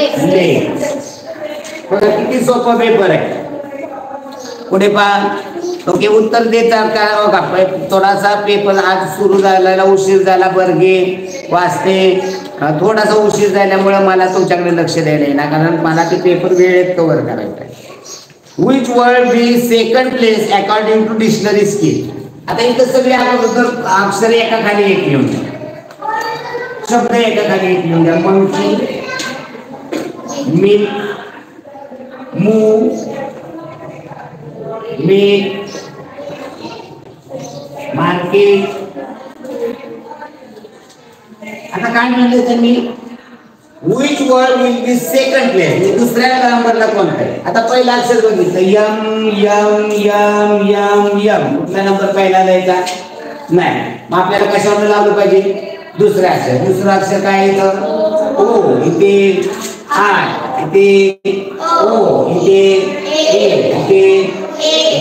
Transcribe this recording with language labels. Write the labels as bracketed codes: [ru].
[mr] Leg. बघा किती सोपा पेपर आहे. पुढे पहा. ओके उत्तर देतात का? बघा थोडासा पेपर आज सुरू झालेला उशीर झाला. बर्गे वाचते थोडासा उशीर झाल्यामुळे मला तुमच्याकडे लक्ष द्यायला येणार, कारण मला ते पेपर वेळेत कव्हर करायचं आहे. [en] Which word be second place according to dictionary skill. [mr] आता इथं सगळे अक्षर एका खाली एक लिहून द्या. शब्द एका खाली एक लिहून द्या. [en] Monkey, milk, move, make, market. [mr] आता काय म्हणले त्यांनी? [en] Which word will be second place? [mr] दुसऱ्या नंबरला कोणता आहे? आता पहिला अक्षर बघितलं M M M M M. कुठला नंबर पहिला द्यायचा? नाही. मग आपल्याला कशावर लावलं पाहिजे? दुसरा अक्षर. दुसरा अक्षर काय येतं? ओ. इथे आय, इथे ओ, इथे ए, इथे ए.